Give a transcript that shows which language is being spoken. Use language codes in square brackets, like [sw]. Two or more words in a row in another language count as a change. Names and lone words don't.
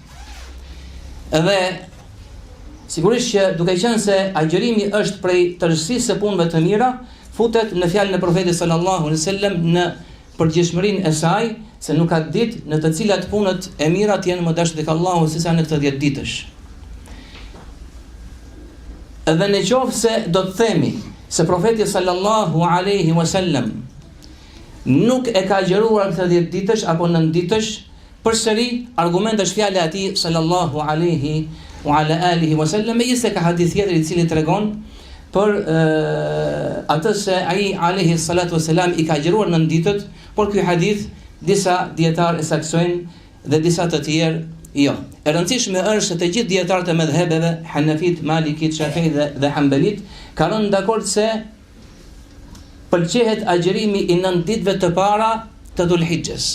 [sq] Edhe sigurisht që duke qenë se agjërimi është prej tërësisë së punëve të mira, futet në fjalën e Profetit [ar] صلى الله عليه وسلم [sq] në përgjithshmërinë e saj, se nuk ka ditë në të cilat punët e mira të jenë më dashur tek Allahu sesa në këtë 10 ditësh. Edhe në qoftë se do të themi se Profeti [ar] صلى الله عليه وسلم [sq] nuk e ka agjëruar këtë 10 ditësh apo 9 ditësh, përsëri argument është fjala e tij [ar] صلى الله عليه وعلى آله وسلم, [sq] megjithëse ka hadith tjetër i cili tregon për atë se ai [ar] عليه الصلاة والسلام [sq] i ka agjëruar 9 ditët, por ky hadith disa dietar e saksojnë dhe disa të tjerë jo. E rëndësishme është se të gjithë dietarët e mëdhëbeve, Hanafit, Malikit, Shafi'it dhe Hanbalit, kanë rënë dakord se pëlqehet agjërimi i 9 ditëve të para të Dhul-Hijjes.